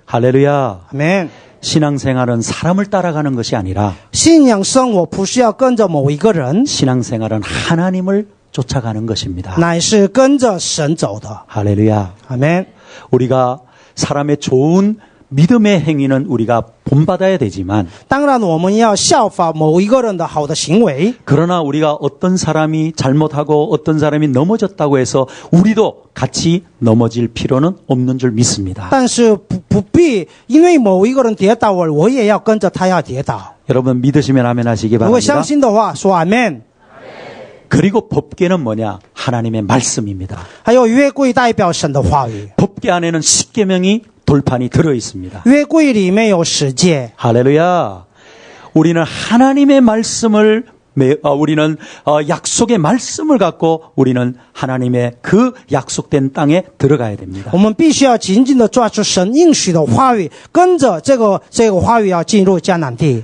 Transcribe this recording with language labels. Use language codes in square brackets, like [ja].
[ko] 할렐루야. 아멘。 신앙생활은 사람을 따라가는 것이 아니라 [zh] 信仰生活不是要跟着某一个人， [ko] 신앙생활은 하나님을 쫓아가는 것입니다. [zh] 乃是跟着神走的。 [ko] 할렐루야. 아멘。 우리가 사람의 좋은 믿음의 행위는 우리가 본받아야 되지만 [zh] 当然，我们要效法某一个人的好的行为。 [ko] 그러나 우리가 어떤 사람이 잘못하고 어떤 사람이 넘어졌다고 해서 우리도 같이 넘어질 필요는 없는 줄 믿습니다. [zh] 但是不必因为某一个人跌倒了，我也要跟着他要跌倒。 [ko] 여러분 믿으시면 아멘 하시기 [zh] 如果相 [ko] 바랍니다. [zh] 信的话，说阿门。 [ko] 그리고 법궤는 뭐냐? 하나님의 말씀입니다. [zh] 还有约柜代表神的话语， [ko] 법궤 안에는 십계명이 돌판이 들어 있습니다. [zh] 约柜里面有十诫。 [ko] 할렐루야. 우리는 하나님의 말씀을 우리는 약속의 말씀을 갖고 우리는 하나님의 그 약속된 땅에 들어가야 됩니다. [zh] 我们必须要紧紧的抓住神应许的话语，跟着这个话语要进入迦南地。